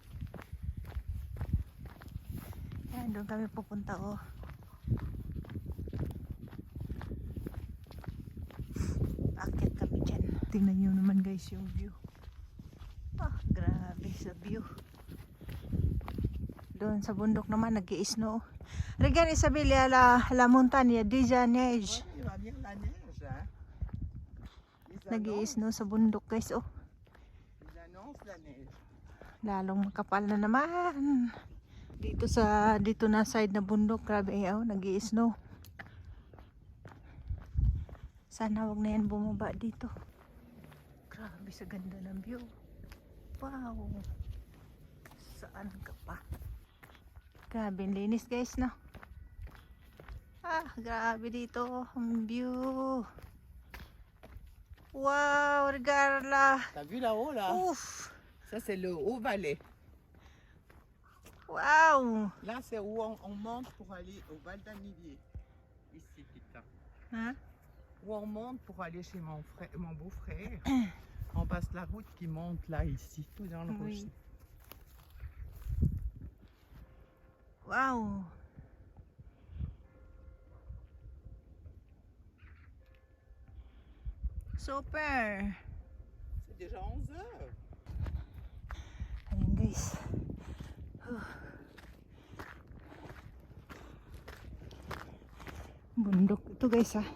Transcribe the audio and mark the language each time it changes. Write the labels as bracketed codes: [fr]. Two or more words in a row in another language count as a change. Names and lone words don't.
[tl] Yan, doon kami pupunta oh. Akyat kami dyan. Tingnan nyo naman guys yung view. Ah, grabe sa view. Doon sa bundok naman nag-i-snow. [fr] Regarde Isabelle, la montagne déjà neige. [tl] Nag-i-snow sa bundok guys oh. Lalong makapal na naman. Dito na side na bundok, grabe oh, nag-i-snow. Sana wag na yan bumaba dito. Grabe sa ganda ng view. Wow. Saan ka pa? Grabe linis guys no. Ah, grabe dito ang view. [fr] Wow, regarde là. T'as vu là-haut là? Ouf. Ça c'est le Haut-Valais. Wow. Là c'est où on monte pour aller au Val d'Annivier. Ici putain. Hein? Où on monte pour aller chez mon beau-frère. On passe la route qui monte là ici, tout dans le rocher. Wow. Super. C'est déjà 11 heures. [tl] Ayan guys. Bundok itu guys ah.